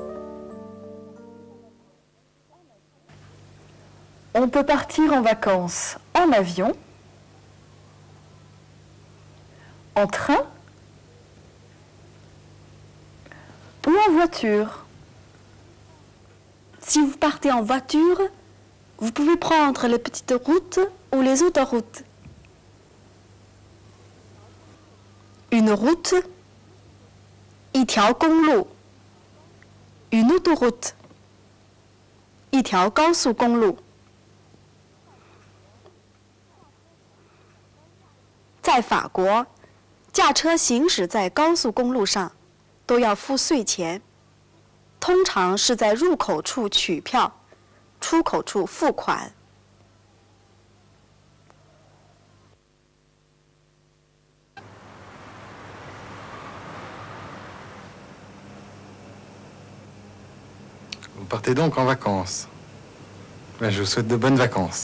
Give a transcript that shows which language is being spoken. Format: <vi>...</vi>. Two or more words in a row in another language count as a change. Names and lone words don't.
<fr>On peut partir en vacances en avion, en train ou en voiture. Si vous partez en voiture, vous pouvez prendre les petites routes ou les autoroutes. Une route,</fr> <zh>一条公路</zh> <fr>une autoroute,</fr> <zh>一条高速公路。在法国，驾车行驶在高速公路上，都要付税钱，通常是在入口处取票，出口处付款。</zh> <fr>Vous partez donc en vacances. Je vous souhaite de bonnes vacances.</fr>